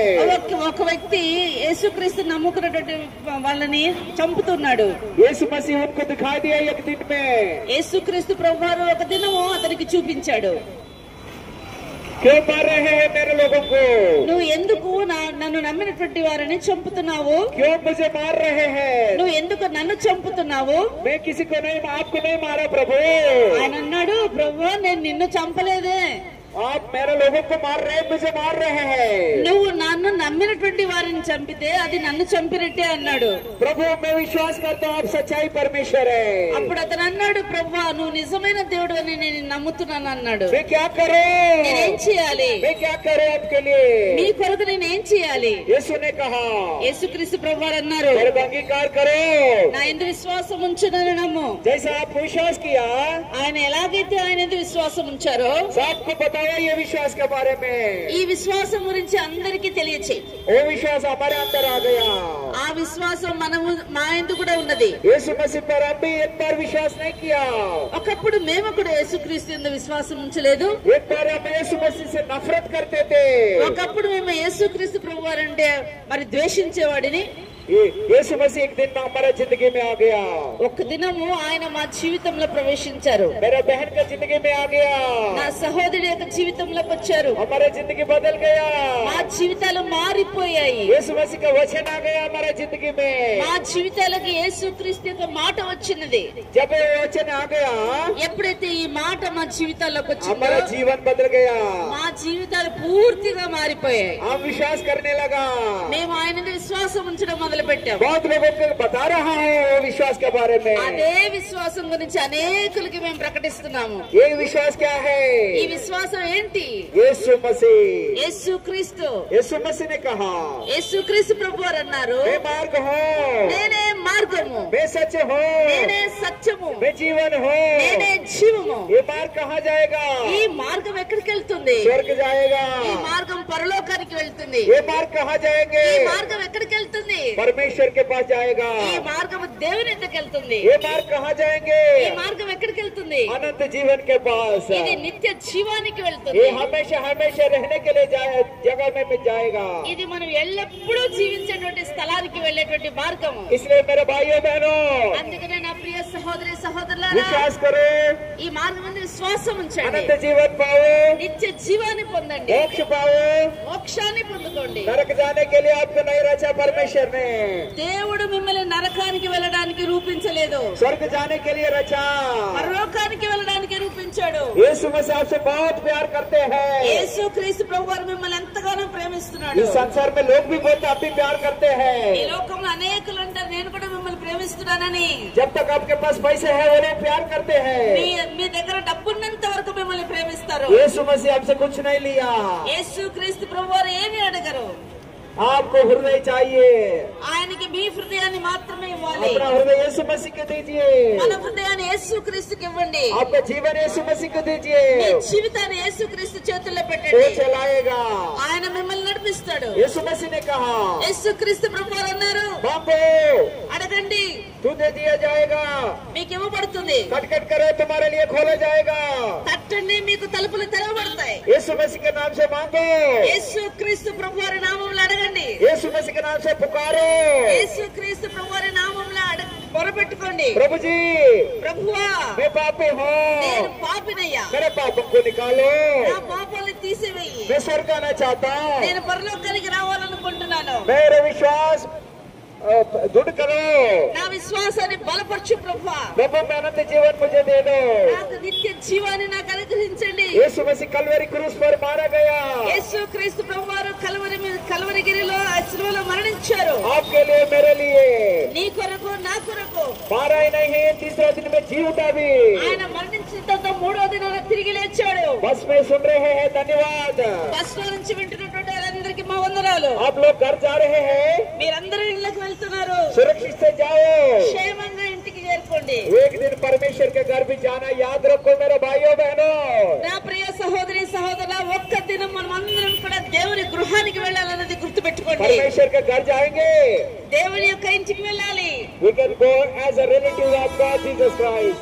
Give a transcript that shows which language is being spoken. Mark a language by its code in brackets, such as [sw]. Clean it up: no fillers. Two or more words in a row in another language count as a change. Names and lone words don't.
[te] ఒక వ్యక్తి యేసుక్రీస్తు నమ్ముకున్నటువంటి వాళ్ళని చంపుతున్నాడు. [hi] यीशु मसीह उनको दिखाई दिया एक दिन में [te] యేసుక్రీస్తు ప్రభువారు ఒక దినము అతనికి చూపించాడు. [hi] क्यों मार रहे हैं मेरे लोगों को [te] నువ్వు ఎందుకు నన్ను నమ్మినటువంటి వారిని చంపుతున్నావు? [hi] क्यों मुझे मार रहे हैं [te] నువ్వు ఎందుకు నన్ను చంపుతున్నావు? [hi] मैं किसी को नहीं आपको नहीं मारा प्रभु [te] ఆయన అన్నాడు, ప్రభువా నేను నిన్ను చంపలేదే, [hi] आप मेरे लोगों को मार रहे हैं मुझे मार रहे हैं [te] నువ్వు నన్ను నమ్మినటువంటి వారిని చంపితే అది నన్ను చంపినట్టే అన్నాడు. [hi] प्रभु मैं विश्वास करता हूँ आप सच्चाई परमेश्वर है [te] అప్పుడు అతను అన్నాడు, ప్రభువా నువ్వు నిజమైన దేవుడు అని నేను నమ్ముతున్నాను అన్నాడు. [hi] मैं क्या करूं [te] నేనేం చేయాలి? [hi] मैं क्या करूं आपके लिए [te] మీ కొరకు నేనేం చేయాలి? [hi] यीशु ने कहा [te] యేసుక్రీస్తు ప్రభువారు అన్నారు, [hi] मेरे अंगीकार करो [te] నా యందు విశ్వాసం ఉంచునని నమ్ము. [hi] जैसा आप विश्वास किया [te] ఆయన ఎలాగైతే ఆయన యందు విశ్వాసం ఉంచారో [hi] सबको बताओ बताया ये विश्वास के बारे में। [te] ఈ విశ్వాసం గురించి అందరికీ తెలియచేయి. [hi] वो विश्वास हमारे अंदर आ गया। [te] ఆ విశ్వాసం మనము మా యందు కూడా ఉన్నది. [hi] यीशु मसीह पर हम भी एक बार विश्वास नहीं किया। [te] ఒకప్పుడు మేము కూడా యేసుక్రీస్తు యందు విశ్వాసం ఉంచలేదు. [hi] एक बार हम यीशु मसीह से नफरत करते थे। [te] ఒకప్పుడు మేము యేసుక్రీస్తు ప్రభువారు అంటే మరి ద్వేషించేవాడిని. [hi] यीशु मसीह एक दिन हमारा जिंदगी में आ गया। [te] ఒక దినము ఆయన మా జీవితంలో ప్రవేశించారు. [hi] मेरा बहन का जिंदगी में आ गया। [te] నా సహోదరి యొక్క జీవితంలోకి వచ్చారు. [hi] हमारा जिंदगी बदल गया। [te] మా జీవితాలు మారిపోయాయి. [hi] यीशु मसीह का वचन आ गया हमारा जिंदगी में। [te] మా జీవితాలకి యేసుక్రీస్తు యొక్క మాట వచ్చినది. [hi] जब ये वचन आ गया, [te] ఎప్పుడైతే ఈ మాట మా జీవితాల్లోకి వచ్చిందో [hi] हमारा जीवन बदल गया। [te] మా జీవితాలు పూర్తిగా మారిపోయాయి. [hi] हम विश्वास करने लगा। [te] మేము ఆయన మీద విశ్వాసం ఉంచడం మొదలు పెట్టాం. [hi] बहुत लोगों को बता रहा है वो विश्वास के बारे में। [te] అదే విశ్వాసం గురించి అనేకులకి మేము ప్రకటిస్తున్నాము. [hi] ये विश्वास क्या है? [te] ఈ విశ్వాసం ఏంటి? [hi] यीशु मसीह। [te] యేసుక్రీస్తు. [hi] यीशु मसीह ने कहा, [te] యేసుక్రీస్తు ప్రభువారు అన్నారు, [hi] मैं मार्ग हूँ, [te] నేనే మార్గము, [hi] मैं सच हूँ, [te] నేనే సత్యము, [hi] मैं जीवन हूँ। [te] నేనే జీవము. [hi] ये मार्ग कहाँ जाएगा? [te] ఈ మార్గం ఎక్కడికి వెళ్తుంది? [hi] स्वर्ग जाएगा। [te] ఈ మార్గం పరలోకానికి వెళ్తుంది. [hi] ये मार्ग कहाँ जाएंगे? [te] ఈ మార్గం ఎక్కడికి వెళ్తుంది? [hi] परमेश्वर के पास जाएगा। [te] ఈ మార్గం దేవుని ఎద్దకు వెళ్తుంది. [hi] ये मार्ग कहाँ जाएंगे? [te] ఈ మార్గం ఎక్కడికి వెళ్తుంది? [hi] अनंत जीवन के पास। [te] ఇది నిత్య జీవానికి వెళ్తుంది. [hi] ये हमेशा हमेशा रहने के लिए जगह में जाएगा। [te] ఇది మనం ఎల్లప్పుడూ జీవించేటువంటి స్థలానికి వెళ్ళేటువంటి మార్గము. [hi] इसलिए मेरे भाइयों बहनों, [te] అందుకనే నా ప్రియ సహోదరి సహోదరులారా, [hi] विश्वास करो, [te] ఈ మార్గం మీద విశ్వాసం ఉంచండి. [hi] अनंत जीवन पाओ, [te] నిత్య జీవాన్ని పొందండి, [hi] मोक्ष पाओ। [te] మోక్షాన్ని పొందుకోండి. [hi] नरक जाने के लिए आपको नहीं रचा परमेश्वर ने, [te] దేవుడు మిమ్మల్ని నరకానికి వెళ్ళడానికి రూపించలేదు, [hi] स्वर्ग जाने के लिए रचा। [te] పరలోకానికి వెళ్ళడానికి రూపించాడు. [hi] यीशु मसीह आपसे बहुत प्यार करते हैं। [te] యేసుక్రీస్తు ప్రభువారు మిమ్మల్ని ఎంతగానో ప్రేమిస్తున్నాడు. [hi] इस संसार में लोग भी बहुत आप भी प्यार करते [te] ఈ [hi] हैं। [te] లోకంలో అనేకులు అంటారు నేను కూడా మిమ్మల్ని ప్రేమిస్తున్నానని. [hi] जब तक आपके पास पैसे हैं वो लोग प्यार करते हैं। [te] మీ దగ్గర డబ్బున్నంత వరకు మిమ్మల్ని ప్రేమిస్తారు. [hi] यीशु मसीह आपसे कुछ नहीं लिया। [te] యేసుక్రీస్తు ప్రభువారు ఏమీ అడగరు. [hi] आपको हृदय चाहिए, [te] ఆయనకి మీ హృదయాన్ని మాత్రమే ఇవ్వాలి. [hi] अपना हृदय यीशु मसीह को दीजिए। [te] మన హృదయాన్ని యేసుక్రీస్తుకి ఇవ్వండి. [hi] आपका जीवन यीशु मसीह को दीजिए। [te] మీ జీవితాన్ని యేసుక్రీస్తు చేతుల్లో [hi] वो [te] పెట్టండి. [hi] चलाएगा। [te] ఆయన మిమ్మల్ని నడిపిస్తాడు. [hi] यीशु मसीह ने कहा, [te] యేసుక్రీస్తు ప్రభువారు అన్నారు, [hi] मांगो [te] అడగండి [hi] तुझे दिया जाएगा, [te] మీకు ఇవ్వబడుతుంది, [hi] खटखट करो तुम्हारे लिए खोला जाएगा। [te] తట్టండి మీకు తలుపులు తెరవబడతాయి. [hi] यीशु मसीह के नाम से मांगो, [te] యేసుక్రీస్తు ప్రభువారి నామములో అడగండి. [hi] यीशु मसीह के नाम से पुकारो। [te] యేసుక్రీస్తు ప్రభువారి నామములో మొరపెట్టుకోండి. [hi] प्रभु जी, [te] ప్రభువా, [hi] मैं पापी हूँ, [te] నేను పాపినయ్యా, [hi] मेरे पापों को निकालो, [te] నా పాపాలను తీసివేయి, [hi] मैं स्वर्ग आना चाहता हूँ, [te] నేను పరలోకానికి రావాలనుకుంటున్నాను. [hi] मेरा विश्वास दृढ़ करो, [te] నా విశ్వాసాన్ని బలపరచు ప్రభువా, [hi] प्रभु में अनंत जीवन मुझे दे दो। [te] నాకు నిత్య జీవాన్ని నాకు అనుగ్రహించండి. [hi] यीशु मसीह कलवरी क्रूस पर मारा गया, [te] యేసుక్రీస్తు ప్రభువారు కల్వరిగిరిలో ఆ శిలువలో మరణించారు. [hi] आपके लिए मेरे लिए [te] నీ కొరకు నా కొరకు. [hi] मारा ही नहीं, तीसरे दिन में जी उठा भी। [te] ఆయన మరణించిన తర్వాత మూడో దినాన తిరిగి లేచాడు. [hi] बस में सुन रहे हैं, धन्यवाद। [te] బస్ లో నుంచి వింటున్నటువంటి వాళ్ళందరికీ మా వందనాలు. [hi] आप लोग घर जा रहे हैं, [te] మీరందరూ ఇళ్ళకి వెళ్తున్నారు, [hi] सुरक्षित से जाओ। [te] క్షేమంగా ఇంటికి చేరుకోండి. [hi] एक दिन परमेश्वर के घर भी जाना याद रखो मेरे भाइयों बहनों। [te] నా ప్రియ సహోదరి సహోదరుల, ఒక్క దినం మనం అందరం కూడా దేవుని గృహానికి వెళ్ళాలన్నది గుర్తుపెట్టుకోండి. [hi] परमेश्वर के घर जाएंगे, [te] దేవుని యొక్క ఇంటికి వెళ్ళాలి. [en] we can go as a relative of God Jesus Christ.